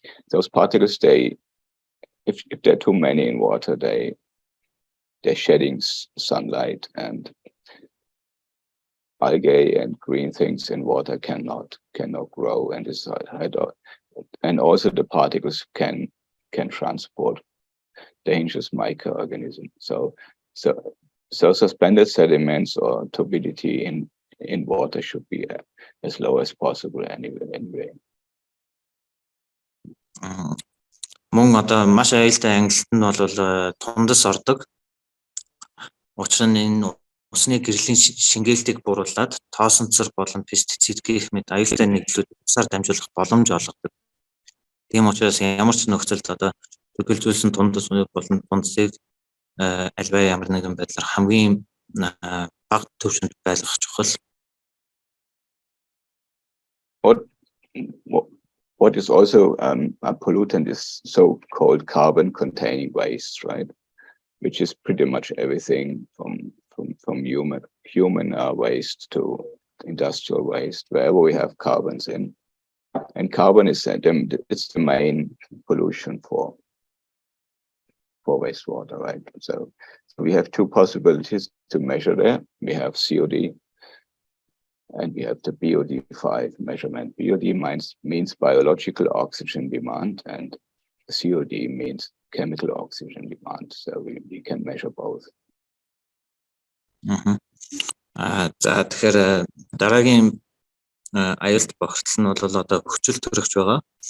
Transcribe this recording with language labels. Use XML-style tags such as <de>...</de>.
<en>Those particles, if there are too many in water, they're shedding sunlight, and algae and green things in water cannot grow, and also the particles can transport dangerous microorganisms. So suspended sediments or turbidity in water should be as low as possible anyway.</en> <mn>Мөн одоо маш аюултай ангилалт нь бол тундас ордог. Учир нь энэ усны гэрлийн шингээлтийг бууруулад тоосонцор болон пестицид гэх мэт аюултай нэгдлүүд усаар дамжуулах боломж олгодог. Тийм учраас ямар ч нөхцөлд одоо төлөвлөсөн тундас болон тундасыг альва ямар нэгэн байдлаар хамгийн бага түвшинд байлгах чухал.</mn> <en>What is also a pollutant is so-called carbon-containing waste, right? Which is pretty much everything from human waste to industrial waste, wherever we have carbons in. And carbon is it's the main pollution for wastewater, right? So we have 2 possibilities to measure there. We have COD, and we have the BOD5 measurement. BOD means biological oxygen demand, and COD means chemical oxygen demand. So we can measure both.</en> <mn>За тэгэхээр дараагийн аюулт бохирдол нь бол одоо хүчил төрөгч байгаа.</mn>